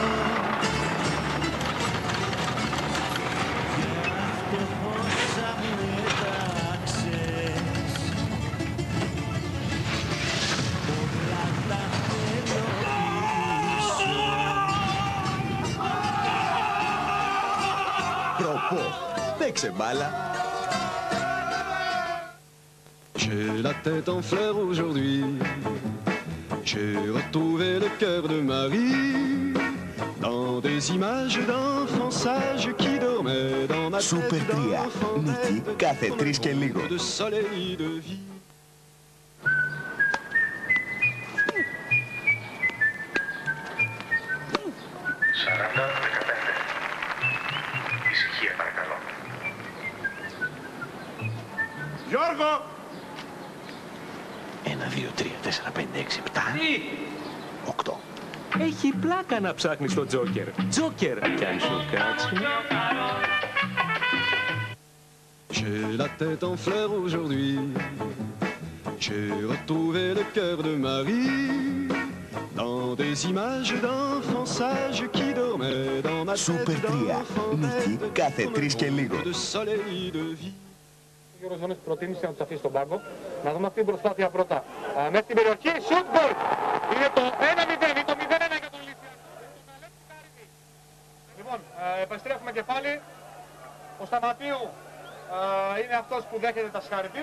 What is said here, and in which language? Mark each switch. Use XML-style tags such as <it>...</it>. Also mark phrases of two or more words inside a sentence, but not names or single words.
<el>Γι' αυτό πόσα μου έταξες, πολλά τα θέλω πίσω. Προπό, παίξε μπάλα.</el> <fr>J'ai la tête en fleurs aujourd'hui. J'ai retrouvé le cœur de Marie dans des images d'enfance qui dormaient dans ma Super tête 3, d'enfant</fr> <el>νίκη κάθε 3 και λίγο.</el> <fr>de soleil de vie.</fr> <el>Ησυχία παρακαλώ. Γιώργο! 1, 2, 3, 4, 5, 6, 7, 8. Έχει πλάκα να ψάχνεις το Τζόκερ. Τζόκερ! Κι αν σου κάτσει.</el> <fr>J'ai la tête en fleurs aujourd'hui. J'ai retrouvé le cœur de Marie dans des images d'enfance qui dormaient dans ma Super tête 3, d'enfant</fr> <el>νίκη κάθε 3 και λίγο.</el> <fr>de soleil de vie.</fr> <el>Ο Γιώργος Δόνης προτίμησε να τους αφήσει στον πάγκο. Να δούμε αυτή την προσπάθεια πρώτα. Μέσα στην περιοχή,</el> <en>shoot goal!</en> <el>Είναι το 1-0 ή το 0-1 για τον Λυσιακό. Λοιπόν, επιστρέφουμε και πάλι. Ο Σταματίου είναι αυτός που δέχεται τα συγχαρητήρια.</el>